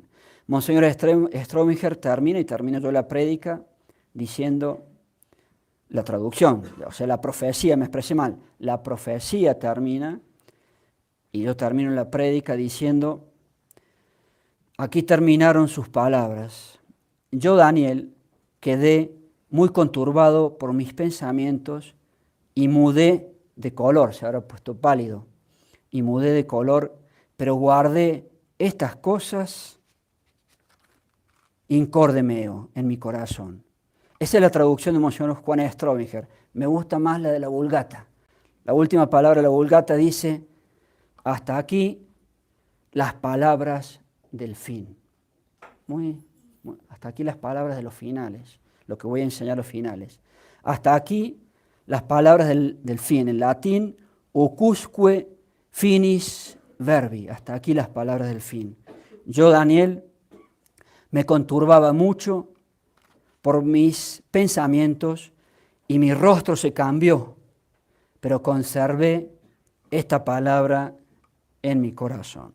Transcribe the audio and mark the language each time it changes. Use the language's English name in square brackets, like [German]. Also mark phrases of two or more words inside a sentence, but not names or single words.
[Spanish] Monseñor Strominger termina yo la prédica diciendo la traducción, o sea, la profecía, me expresé mal, la profecía termina y yo termino la prédica diciendo, aquí terminaron sus palabras. Yo, Daniel, quedé muy conturbado por mis pensamientos y mudé de color, se habrá puesto pálido, y mudé de color, pero guardé estas cosas [Latin] incorde meo [Spanish] en mi corazón. Esa es la traducción de Monseñor Juan Strominger. Me gusta más la de la Vulgata. La última palabra de la Vulgata dice, hasta aquí las palabras del fin. Hasta aquí las palabras de los finales, lo que voy a enseñar los finales. Hasta aquí las palabras del fin. En latín, [Latin] ucusque finis verbi. [Spanish] Hasta aquí las palabras del fin. Yo, Daniel, me conturbaba mucho por mis pensamientos y mi rostro se cambió, pero conservé esta palabra en mi corazón.